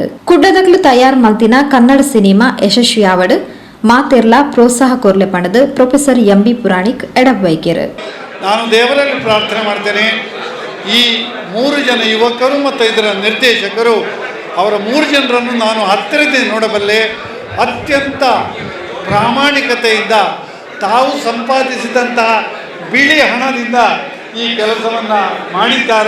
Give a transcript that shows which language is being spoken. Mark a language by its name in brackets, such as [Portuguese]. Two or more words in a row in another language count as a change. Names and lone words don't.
[Tulu] ಕುಡ್ಡದಕ್ಲು ತಯಾರ್ ಮಲ್ತಿನ ಕನ್ನಡ ಸಿನಿಮಾ ಯಶಸ್ವಿಯಾವಡು ಮಾತೆರ್ಲ ಪ್ರೋತ್ಸಾಹ ಕೊರ್ಲೆ ಪಣದು ಪ್ರೊಫೆಸರ್ ಎಂಬಿ ಪುರಾಣಿಕ್ ಎಡಬೈಕೆರು. [Kannada] ನಾನು ದೇವರಲ್ಲಿ ಪ್ರಾರ್ಥನೆ ಮಾಡ್ತೇನೆ, ಈ 3 ಜನ ಯುವಕರು ಮತ್ತು ಇದರ ನಿರ್ದೇಶಕರು ಅವರ 3 ಜನರನ್ನು ನಾನು ಹತ್ತಿರದಿಂದ ನೋಡಬಲ್ಲೆ. ಅತ್ಯಂತ ಪ್ರಾಮಾಣಿಕತೆಯಿಂದ ತಾವು ಸಂಪಾದಿಸಿದಂತಹ ಬಿಳಿ ಹಣದಿಂದ ಈ ಕೆಲಸವನ್ನು ಮಾಡಿದ್ದಾರೆ.